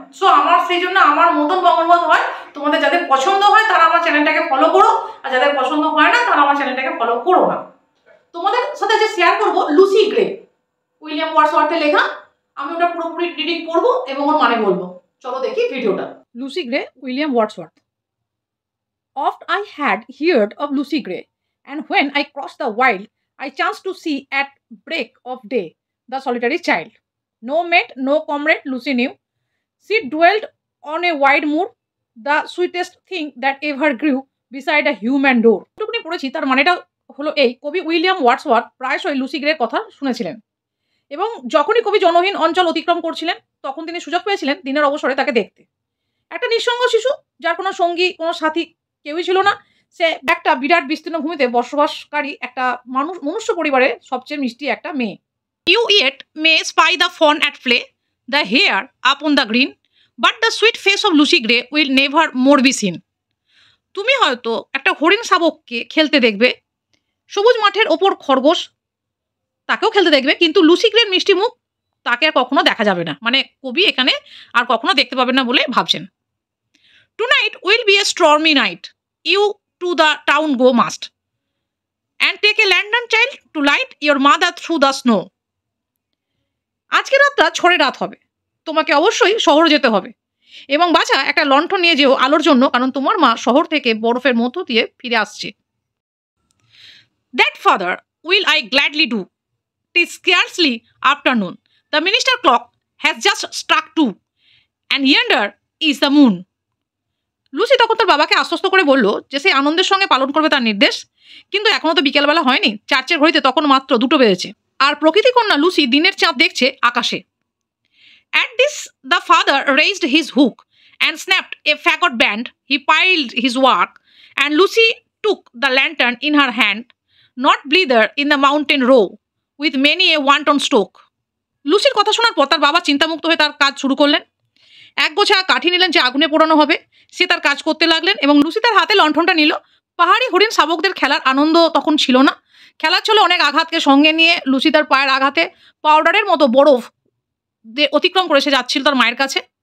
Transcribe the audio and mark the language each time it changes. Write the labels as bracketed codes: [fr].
[bn] So আমার সেই জন্য আমার মতন বঙ্গবন্ধ হয়। তোমাদের যাদের পছন্দ হয় তারা আমার চ্যানেলটাকে ফলো করো, আর যাদের পছন্দ হয় না তারা আমার চ্যানেলটাকে ফলো করো না। তোমাদের সাথে যে শেয়ার করবো লুসি গ্রে, উইলিয়াম ওয়ার্ডসওয়ার্থের লেখা। আমি ওটা পুরোপুরি রিডিং করবো এবং ওর মানে বলবো। চলো দেখি ভিডিওটা। Lucy grey, William Wordsworth. [en] Oft I had heard of Lucy Gray, and when I crossed the wild, I chanced to see at break of day the solitary child. No mate, no comrade Lucy knew. She dwelt on a wide moor, the sweetest thing that ever grew beside a human door. [bn] যতটুকুনি পড়েছি তার মানেটা হলো এই: কবি William Wordsworth প্রায়শই Lucy গ্রের কথা শুনেছিলেন এবং যখনই কবি জনহীন অঞ্চল অতিক্রম করছিলেন তখন তিনি সুযোগ পেয়েছিলেন দিনের অবসরে তাকে দেখতে। একটা নিঃসঙ্গ শিশু, যার কোনো সঙ্গী কোনো সাথী কেউই ছিল না, সে একটা বিরাট বিস্তীর্ণ ভূমিতে বসবাসকারী একটা মনুষ্য পরিবারের সবচেয়ে মিষ্টি একটা মেয়ে। [en] You yet may spy the fawn at play, the hare upon the green, but the sweet face of Lucy Gray will never more be seen. [bn] তুমি হয়তো একটা হরিণ শাবককে খেলতে দেখবে, সবুজ মাঠের ওপর খরগোশ তাকেও খেলতে দেখবে, কিন্তু লুসি গ্রের মিষ্টি মুখ তাকে আর কখনো দেখা যাবে না। মানে কবি এখানে আর কখনো দেখতে পাবেন না বলে ভাবছেন। [en] Tonight will be a stormy night. You to the town go must, and take a lantern child to light your mother through the snow. [bn] আজকের রাতটা ঝড়ের রাত হবে, তোমাকে অবশ্যই শহর যেতে হবে এবং বাছা একটা লণ্ঠন নিয়ে যেও আলোর জন্য, কারণ তোমার মা শহর থেকে বরফের মধ্য দিয়ে ফিরে আসছে। [en] That father will I gladly do. 'Tis scarcely afternoon. The minister clock has just struck 2, and yonder is the moon. [bn] Lucy তখন তার বাবাকে আশ্বস্ত করে বলল যে সে আনন্দের সঙ্গে পালন করবে তার নির্দেশ, কিন্তু এখনো তো বিকেলবেলা হয়নি, চার্চের ঘড়িতে তখন মাত্র 2 বেজেছে, আর প্রকৃতি কন্যা লুসি দিনের চাঁদ দেখছে আকাশে। [en] At this the father raised his hook and snapped a fagot band. He piled his work, and Lucy took the lantern in her hand, not blither in the mountain row, with many a wanton stroke. [bn] লুসির কথা শোনার পর তার বাবা চিন্তামুক্ত হয়ে তার কাজ শুরু করলেন। এক গোছা কাঠি নিলেন যে আগুনে পোড়ানো হবে, সে তার কাজ করতে লাগলেন এবং লুসি তার হাতে লণ্ঠনটা নিল। পাহাড়ি হরিণ শাবকদের খেলার আনন্দ তখন ছিল না, খেলার ছিল অনেক আঘাতকে সঙ্গে নিয়ে। লুসি তার পায়ের আঘাতে পাউডারের মতো বরফ অতিক্রম করে সে যাচ্ছিল তার মায়ের কাছে।